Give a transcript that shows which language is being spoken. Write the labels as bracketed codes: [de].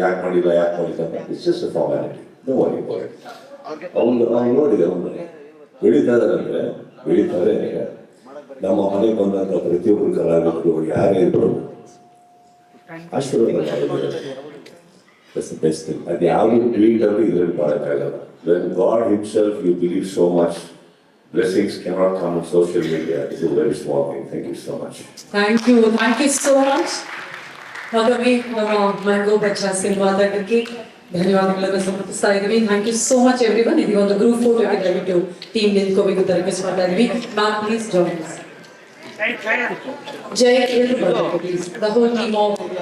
[kn] ಯಾಕೆ ಮಾಡಿಲ್ಲ [en] It's just a formality, no worry about it. [kn] ಅವ್ನು ನೋಡಿದೆ, ಅವನು ಬೆಳೀತಾ ಇದಾರೆ, ಬೆಳೀತಾರೆ. ನಮ್ಮ ಮನೆಗೆ ಬಂದಂಥ ಪ್ರತಿಯೊಬ್ಬರು ಕಲಾವಿದರು ಯಾರೇ ಇದ್ರು ಆಶೀರ್ವಾದ ಮಾಡಿದ್ದಾರೆ. [en] That's the best thing. [kn] ಅದು ಯಾವುದು ಟ್ವೀಟ್ ಅಲ್ಲಿ ಇದ್ರಲ್ಲಿ ಮಾಡೋಕ್ಕಾಗಲ್ಲ. [en] When God himself you believe so much, blessings cannot come on social media. It's a very small thing. Thank you so much. Thank you so much. [kn] ಮತ್ತೊಮ್ಮೆ ನಮ್ಮ mango ಬಚ್ಚಾ cinema ತಂಡಕ್ಕೆ ಧನ್ಯವಾದಗಳನ್ನು ಸಮರ್ಪಿಸ್ತಾ ಇದ್ದೀವಿ. [en] Thank you so much everyone. [kn] ಇದೀಗ ಒಂದು group photo ದಯವಿಟ್ಟು team ನಿಂತ್ಕೋಬೇಕು ಅಂತ request ಮಾಡ್ತಾ ಇದ್ದೀವಿ. [en] Ma'am please join. ಜೈ please the whole team of